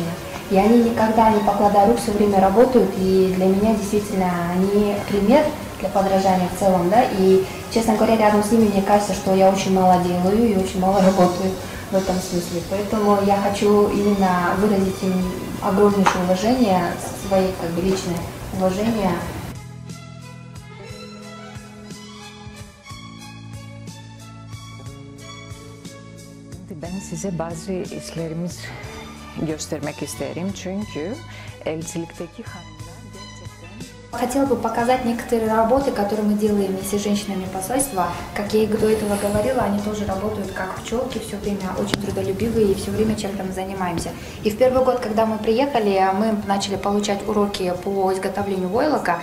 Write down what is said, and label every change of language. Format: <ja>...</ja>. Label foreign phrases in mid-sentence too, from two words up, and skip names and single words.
<ru>И они никогда, не покладая рук, все время работают, и для меня действительно они пример для подражания в целом, да, и, честно говоря, рядом с ними мне кажется, что я очень мало делаю и очень мало работаю в этом смысле. Поэтому я хочу именно выразить им огромнейшее уважение, свое как бы личное уважение.</ru> <tr>Ben size bazı işlerimiz göstermek isterim çünkü elçilikteki hanımlar gerçekten...</tr> <ru>Хотела бы показать некоторые работы, которые мы делаем вместе с женщинами посольства. Как я и до этого говорила, они тоже работают как пчелки, все время очень трудолюбивые и все время чем-то мы занимаемся. И в первый год, когда мы приехали, мы начали получать уроки по изготовлению войлока.</ru>